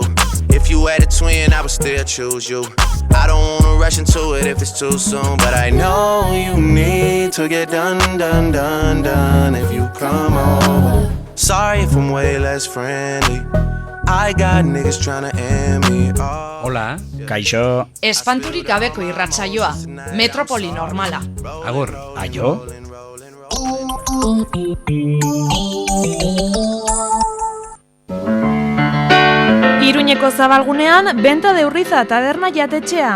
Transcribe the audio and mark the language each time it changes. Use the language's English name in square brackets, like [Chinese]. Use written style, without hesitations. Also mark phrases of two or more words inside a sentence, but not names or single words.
[English] If you had a twin, I would still choose you. I don't wanna rush into it if it's too soon, but I know you need to get done if you come over. Sorry if I'm way less friendly. I got niggas tryna end me. [Basque] Hola, kaixo. Espanturik gabeko irratsaioa, metropoli normala. Agur, aio? Iruñeko zabalgunean, benta de Urriza taberna jatetxea.